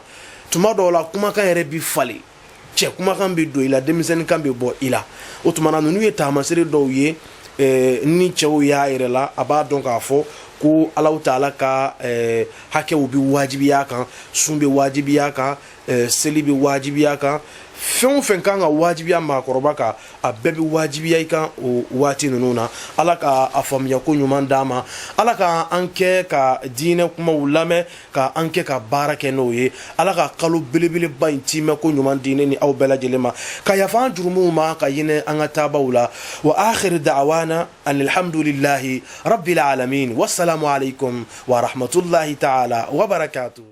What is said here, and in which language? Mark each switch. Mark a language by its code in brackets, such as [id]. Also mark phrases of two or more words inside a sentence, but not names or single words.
[bm] Tuma dɔw la kumakan yɛrɛ bɛ falen cɛ kumakan bɛ don i la denmisɛnnin kan bɛ bɔ i la o tuma na ninnu ye taamasere dɔw ye ni cɛw y'a yɛrɛ la a b'a dɔn k'a fɔ ko Alahu Taala ka hakɛw bɛ wajibiya kan sun bɛ wajibiya kan seli bɛ wajibiya kan fɛn o fɛn kan ka wajibiya maakɔrɔba kan a bɛɛ bɛ wajibiya i kan o waati ninnu na. Ala ka a faamuya ko ɲuman d'an ma. Ala ka an kɛ ka diinɛ kumaw lamɛn ka an kɛ ka baara kɛ n'o ye. Ala ka kalo belebeleba in timɛ ko ɲuman di ne ni aw bɛɛ lajɛlen ma ka yafa an jurumuw ma ka hinɛ an ka taabaw la. [ar] وآخر دعوانا الحمد لله رب العالمين والسلام عليكم ورحمة الله تعالى وبركاته.